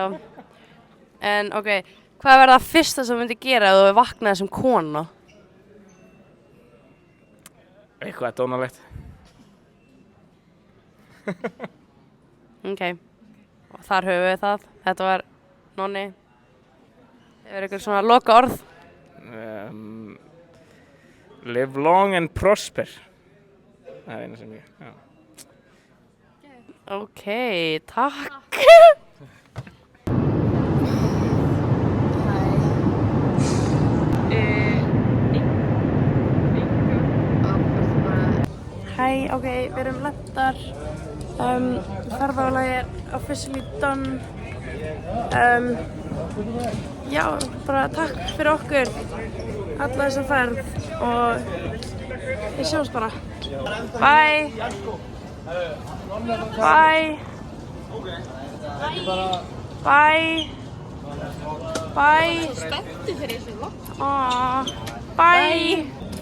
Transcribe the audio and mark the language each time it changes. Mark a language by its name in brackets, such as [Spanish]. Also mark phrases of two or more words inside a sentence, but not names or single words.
[Icelandic] En ok, hvað verður það fyrsta sem þú myndir gera ef þú vaknaði sem kona? Eitthvað dónalegt. Ok, og þar höfum við það. Þetta var Nonni. Hefur ykkur svona loka orð? [English] Live long and prosper. [Icelandic] Það er eina sem ég, já. Ok, takk. Hæ, ok, við erum lentar. Ferðalagi er officially done. Já, bara takk fyrir okkur, alla þessa ferð og við sjáumst bara. [English] Bye! Bye! Bye! Bye! [Icelandic] Spenntu fyrir þessu vlogg. [English] Bye!